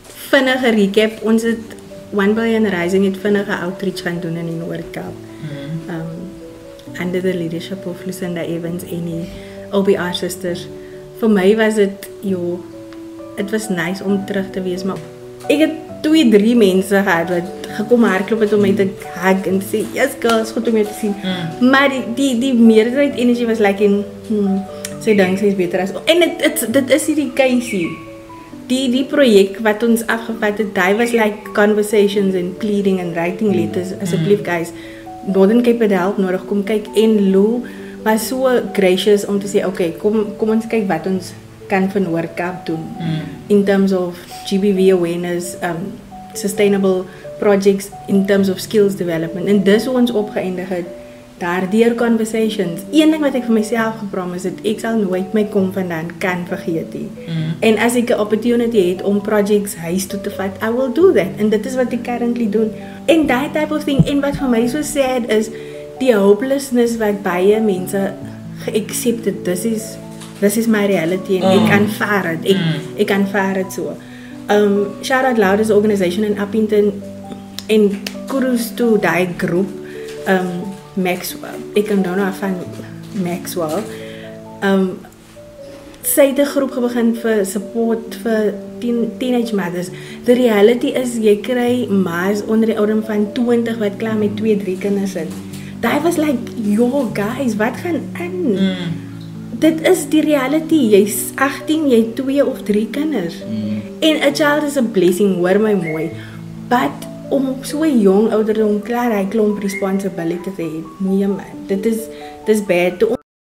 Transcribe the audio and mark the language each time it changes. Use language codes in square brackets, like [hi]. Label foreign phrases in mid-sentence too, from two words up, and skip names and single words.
[af] vinnige recap. Ons het 1 Billion Rising het vinnige outreach gaan doen in die Noord-Kaap. [en] Under the leadership of Lucinda Evans [af] en die [en] OBR sisters. [af] Vir my was dit, het was nice om terug te wees, maar ek het 2-3 mense gehad wat gekom hardloop het om my te hug en sê, [en] yes girls, [af] goed om jou te sien. Maar die meerderheid energie was like in, sy dink sy is beter as, en dit is hierdie case. Die projek wat ons afgevat het, die was [en] like conversations and pleading and writing letters, [af] asseblief guys, Northern Cape het help nodig, kom kyk, en Lou was so gracious om te sê, okay, kom ons kyk wat ons kan van Noord-Kaap doen, [en] in terms of GBV awareness, sustainable projects, in terms of skills development, [af] en dis hoe ons opgeëindig het, daardeur conversations. Een ding wat ek vir myself gepromise het, ek sal nooit my kom vandaan kan vergeet nie. En as ek 'n opportunity het om projects huis toe te vat, [en] I will do that. [af] En dit is wat ek currently doen. En [en] that type of thing, [af] en wat vir my so sad is, die hopelessness wat baie mense ge-accept het, [en] this is my reality, [af] en ek aanvaar het, ek aanvaar het so. Shout Out Loud is 'n organisation in Appington, en [en] kudos to [af] die groep, Maxwell, ek kan nou van Maxwell, sy het 'n groep begin vir support vir [en] teenage mothers. The reality is, [af] jy kry ma's onder die ouderdom van 20 wat klaar met 2-3 kinders het. Daai was like, [en] yo guys, [af] wat gaan aan? Dit is die reality, jy's 18, jy het 2 of 3 kinders. [en] En a child is a blessing, [af] hoor my mooi. But om op so 'n jong ouderdom klaar hy klomp responsibility te hê, nee man, dit is bad.